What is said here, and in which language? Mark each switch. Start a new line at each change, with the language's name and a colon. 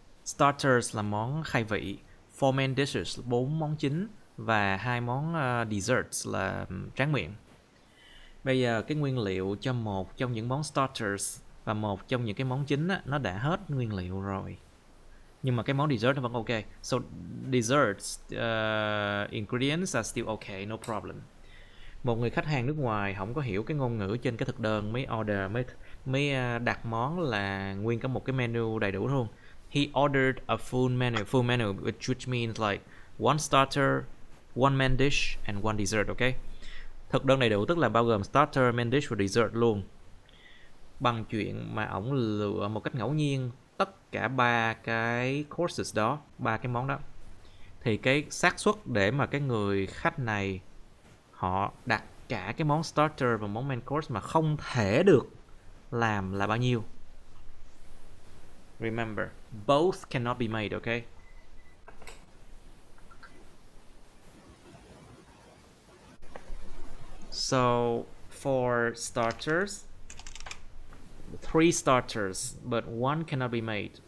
Vietnamese: Starters là món khai vị, 4
English: main dishes
Vietnamese: 4 món chính và 2 món desserts là tráng miệng. Bây giờ cái nguyên liệu cho một trong những món starters và một trong những cái món chính á, nó đã hết nguyên liệu rồi. Nhưng mà cái món dessert nó vẫn ok.
English: So desserts ingredients are still okay, no problem.
Vietnamese: Một người khách hàng nước ngoài không có hiểu cái ngôn ngữ trên cái thực đơn mới order mới đặt món là nguyên cả một cái menu đầy đủ luôn.
English: He ordered a full menu which means like one starter, one main dish and one dessert, okay?
Vietnamese: Thực đơn đầy đủ tức là bao gồm starter, main dish và dessert luôn. Bằng chuyện mà ổng lựa một cách ngẫu nhiên tất cả 3 cái courses đó, 3 cái món đó, thì cái xác suất để mà cái người khách này họ đặt cả cái món starter và món main course mà không thể được làm là bao nhiêu?
English: Remember, both cannot be made, okay? So for starters, 3 starters, but 1 cannot be made.